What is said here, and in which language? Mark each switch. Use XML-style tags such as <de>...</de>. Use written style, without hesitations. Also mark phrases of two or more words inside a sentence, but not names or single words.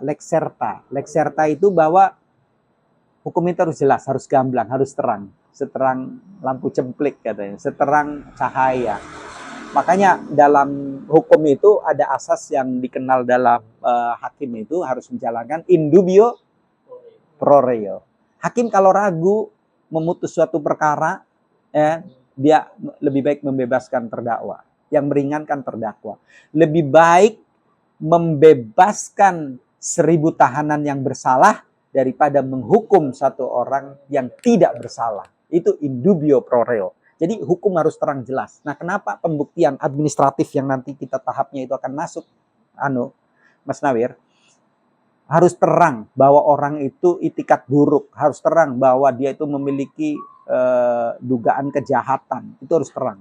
<la>Lex serta</la> <id>itu bahwa hukum itu harus jelas, harus gamblang, harus terang, seterang lampu cemplik katanya, seterang cahaya. Makanya dalam hukum itu ada asas yang dikenal dalam hakim itu harus menjalankan</id> <la>in dubio pro reo.</la> <id>Hakim kalau ragu memutus suatu perkara, dia lebih baik membebaskan terdakwa, yang meringankan terdakwa. Lebih baik membebaskan 1000 tahanan yang bersalah daripada menghukum satu orang yang tidak bersalah.</id> <la>Itu in dubio pro reo.</la> <id>Jadi hukum harus terang jelas. Nah, kenapa pembuktian administratif yang nanti kita tahapnya itu akan masuk, Mas Nawir, harus terang bahwa orang itu itikat buruk, harus terang bahwa dia itu memiliki dugaan kejahatan, itu harus terang.</id>